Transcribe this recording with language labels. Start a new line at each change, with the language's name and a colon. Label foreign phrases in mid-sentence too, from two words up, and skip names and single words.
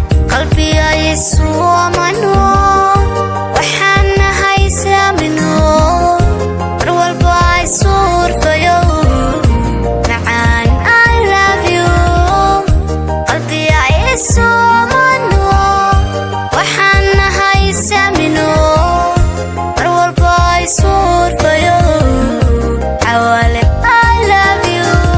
Somali: Qalbiga isu amano, waxaan nahay saamino, mar walba isu urfayo. Macaan,
English: I love you.
Somali: Qalbiga isu amano, waxaan nahay saamino, mar walba isu urfayo. Xawale,
English: I love you.